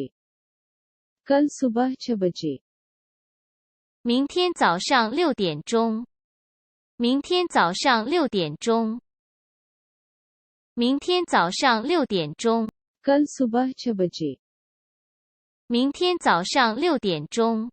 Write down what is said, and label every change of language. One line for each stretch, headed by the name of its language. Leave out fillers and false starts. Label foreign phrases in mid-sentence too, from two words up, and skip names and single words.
Hindi: कल सुबह 6 बजे.
Chinese: 明天早上6点钟。明天早上6点钟。明天早上6点钟。
Hindi: कल सुबह 6 बजे.
Chinese: 明天早上6点钟。